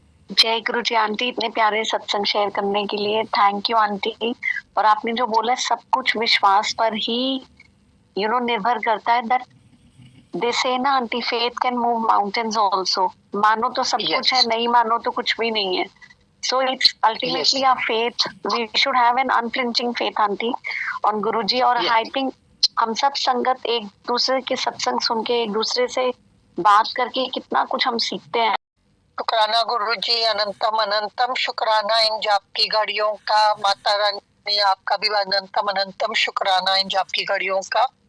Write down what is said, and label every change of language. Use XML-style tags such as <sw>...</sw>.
<hi>जय गुरु जी आंटी, इतने प्यारे सत्संग शेयर करने के लिए थैंक यू आंटी। और आपने जो बोला सब कुछ विश्वास पर ही निर्भर करता है।</hi> <en>That they say ना aunty, faith can move mountains also.</en> <hi>मानो तो सब कुछ है, नहीं मानो तो कुछ भी नहीं है।</hi> <en>So it's ultimately our faith. We should have an unflinching faith, aunty, on Guruji.</en> <hi>और</hi> <en>I think</en> <hi>हम सब संगत एक दूसरे के सत्संग सुन के, एक दूसरे से बात करके कितना कुछ हम सीखते हैं। शुक्राना गुरुजी, अनंतम अनंतम शुक्राना इन जाप की घड़ियों का। माता रानी आपका भी अनंतम अनंतम शुक्राना इन जाप की घड़ियों का।</hi>